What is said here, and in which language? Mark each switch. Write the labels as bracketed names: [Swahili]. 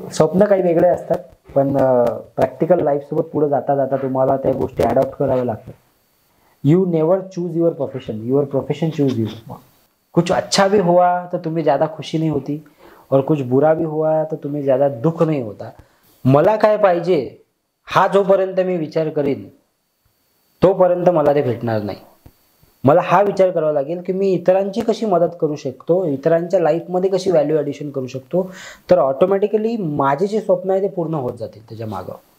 [Marathi] स्वप्न काही वेगळे असतात, पण प्रॅक्टिकल लाईफसोबत पुढे जाता जाता तुम्हाला त्या गोष्टी अडॉप्ट कराव्या लागतात. [English] You never choose your profession, your profession choose you. [Hindi] कुछ अच्छा भी हुआ तो तुम्हें ज़्यादा खुशी नहीं होती, और कुछ बुरा भी हुआ तो तुम्हें ज़्यादा दुःख नहीं होता. [Marathi] मला काय पाहिजे हा जोपर्यंत मी विचार करीन तोपर्यंत मला ते भेटणार नाही. मला हा विचार करावा लागेल की मी इतरांची कशी मदत करू शकतो, इतरांच्या लाईफमध्ये कशी व्हॅल्यू ॲडिशन करू शकतो, तर ऑटोमॅटिकली माझे जे स्वप्न आहे ते पूर्ण होत जातील त्याच्या मागं.